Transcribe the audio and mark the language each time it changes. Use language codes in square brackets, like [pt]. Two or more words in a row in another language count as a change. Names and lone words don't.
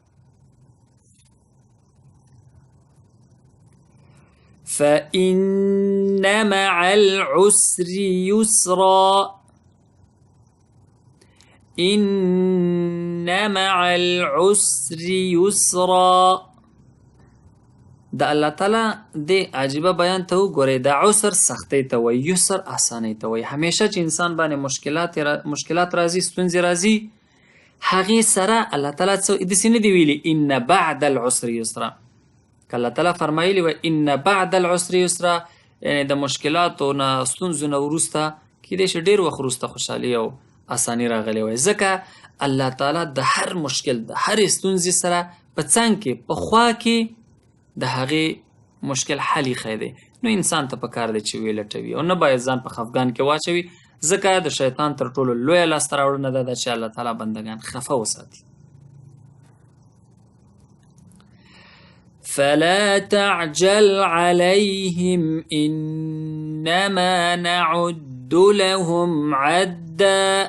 [ar] فإن مع العسر يسرا. إن مع العسر يسرا. [ps] د [ar] الله تعالی [ps] د عجیبه بیان ته وګورئ. د عسر سختۍ ته وایي، یسر اسانۍ ته وایي. همیشه چې انسان باندې مشکلات راځي، ستونزې راځي، هغې سره [ar] الله تعالی [ps] څه داسې نه دي ویلي [ar] ان بعد العسر یسرا. [ps] که [ar] الله تعالی [ps] فرمایلي وای [ar] ان بعد العسر یسرا، [ps] یعنې د مشکلاتو نه ستونزو نه وروسته کیدای شي ډېر وخت وروسته خوشحالي او اساني راغلی وای. ځکه [ar] الله تعالی [ps] د هر مشکل د هرې ستونزې سره په څنګ کې په خوا کې د هغې مشکل حل ایښی دی. نو انسان ته پکار دی چې ویې لټوي او نه باید ځان په خفګان کې واچوي، ځکه د شیطان تر ټولو لویه لاسته راوړنه دا ده چې [ar] الله تعالی [ps] بندګان خفه وساتي. [ar] فلا تعجل عليهم إنما نعد لهم عدا.